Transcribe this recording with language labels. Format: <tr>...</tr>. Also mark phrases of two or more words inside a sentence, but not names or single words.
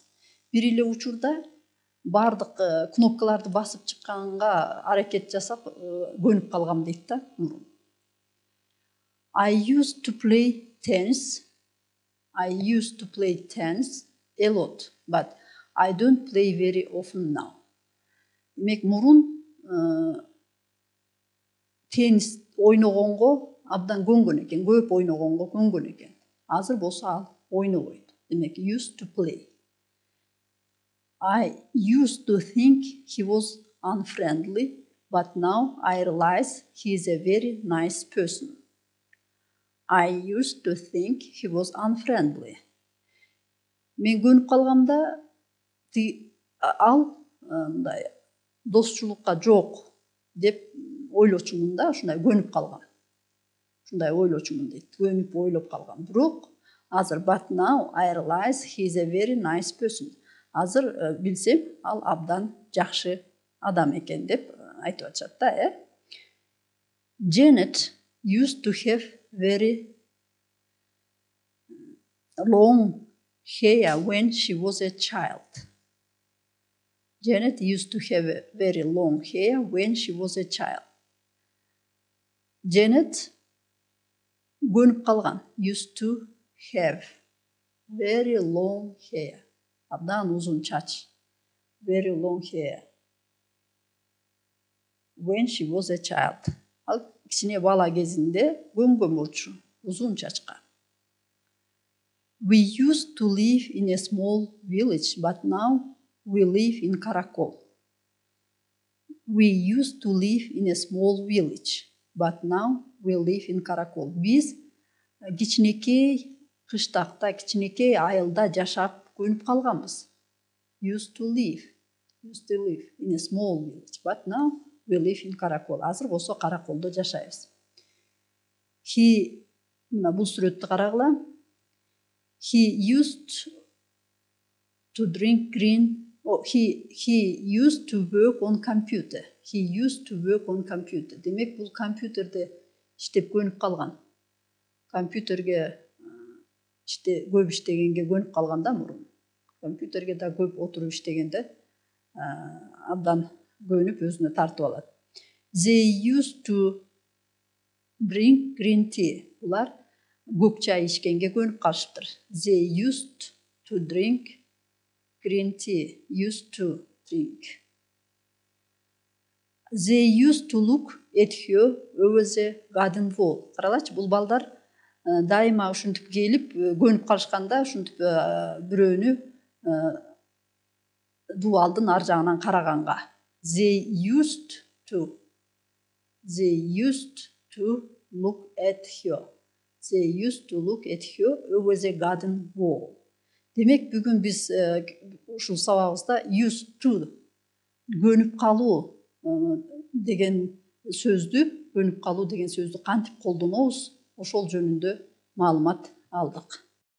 <ky>Бир эле учурда бардык кнопкаларды басып чыкканга аракет жасап көнүп калгам дейт да.</ky> <en>I used to play tennis. I used to play tennis a lot, but I don't play very often now.</en> <ky>Демек мурун теннис ойногонго абдан көнгөн экен, көп ойногонго көнгөн экен. Азыр болсо ал ойнобойт. Демек</ky> <en>used to play. I used to think he was unfriendly, but now I realize he is a very nice person. I used to think he was unfriendly.</en> <ky>Мен көнүп калгамда ал мындай досчулукка жок деп ойлочумун да, ушундай көнүп калгам. Ушундай ойлочумун дейт, көнүп ойлоп калгам. Бирок азыр</ky> <en>but now I realize he is a very nice person.</en> <ky>Азыр билсем, ал абдан жакшы адам экен деп айтып атышат да,</ky> <en>Janet used to have very long hair when she was a child. Janet used to have very long hair when she was a child.</en> <ky>Janet көнүп калган.</ky> <en>Used to have very long hair.</en> <ky>Абдан узун чач.</ky> <en>Very long hair. When she was a child.</en> <ky>Ал кичине бала кезинде көнгөн болчу, узун чачка.</ky> <en>We used to live in a small village, but now we live in Karakol. We used to live in a small village, but now we live in Karakol.</en> <ky>Биз кичинекей кыштакта, кичинекей айылда жашап көнүп калганбыз.</ky> <en>Used to live in a small village, but now we live in Karakol.</en> <ky>Азыр болсо Караколдо жашайбыз. Мына бул сүрөттү карагыла.</ky> <en>He used to drink green. He used to work on computer. He used to work on computer.</en> <ky>Демек бул компьютерде иштеп көнүп калган. Компьютерге көп иштегенге көнүп калганда мурун компьютерге да көп отуруп иштегенде абдан көнүп өзүнө тартып алат.</ky> <en>They used to drink green tea.</en> <ky>Булар көк чай ичкенге көнүп калышыптыр.</ky> <en>They used to drink green tea. Used to drink. They used to look at her over the garden wall.</en> <ky>Каралачы, бул балдар дайыма ушинтип келип көнүп калышканда ушинтип бирөөнү дубалдын ар жагынан караганга.</ky> <en>They used to look at her. They used to look at her over the garden wall.</en> <ky>Демек бүгүн биз ушул сабагыбызда</ky> <en>used to</en> <ky>көнүп калуу деген сөздү кантип колдонобуз ошол жөнүндө маалымат алдык.</ky>